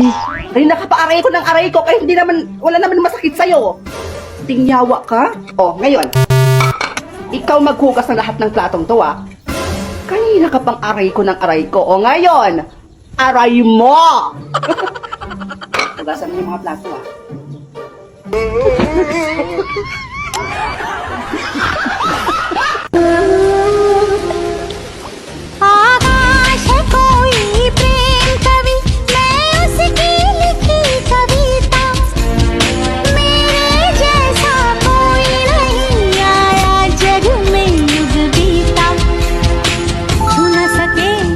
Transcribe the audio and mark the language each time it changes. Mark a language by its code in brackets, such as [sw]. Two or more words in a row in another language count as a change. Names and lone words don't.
[tl] Kanina ka pa aray ko ng aray ko kaya hindi naman, wala naman masakit sa'yo. Tingyawa ka? O, ngayon. Ikaw maghugas ng lahat ng platong to ah. Kanina ka pang aray ko ng aray ko. O ngayon, aray mo! Hugasan mo yung mga plato ah. [hi] आकाश है कोई प्रेम कवि मैं उसकी लिखी कविता मेरे जैसा कोई नहीं आया जग में युग बीता छू न सके